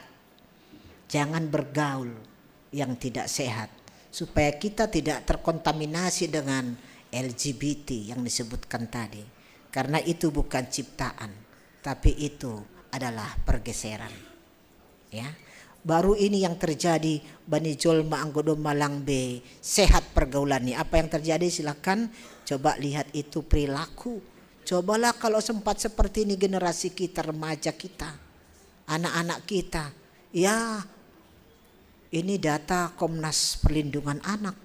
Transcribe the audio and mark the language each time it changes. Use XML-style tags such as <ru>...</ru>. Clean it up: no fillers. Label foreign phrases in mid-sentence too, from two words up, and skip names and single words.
<id>Jangan bergaul yang tidak sehat. Supaya kita tidak terkontaminasi dengan LGBT yang disebutkan tadi. Karena itu bukan ciptaan. Tapi itu adalah pergeseran. Ya. Baru ini yang terjadi</id> <bts>bani jolma anggodo malang be</bts> <id>sehat pergaulannya. Apa yang terjadi silakan coba lihat itu perilaku. Cobalah kalau sempat seperti ini generasi kita, remaja kita, anak-anak kita. Ya ini data Komnas Perlindungan Anak.</id>